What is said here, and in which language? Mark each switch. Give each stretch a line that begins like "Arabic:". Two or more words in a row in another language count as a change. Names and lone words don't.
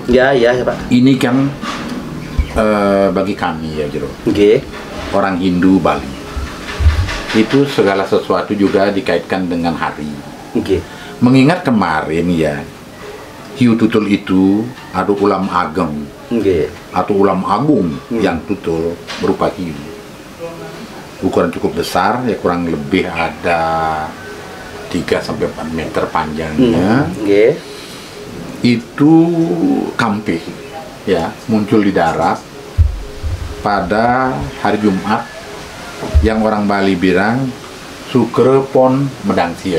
Indonesian: Ya, Pak. Ini kan bagi kami ya, Jero. Oke. Orang Hindu Bali. Itu segala sesuatu juga dikaitkan dengan hari. Oke. Mengingat kemarin ya, hiu tutul itu ada
Balinese: ulam ageng
Indonesian: atau
Balinese: ulam agung
Indonesian: yang tutul berupa hiu. Ukuran cukup besar, ya kurang lebih ada 3-4 meter panjangnya. Itu kampe, ya, muncul di darat pada hari Jumat yang orang Bali bilang Sukrepon Medangsia.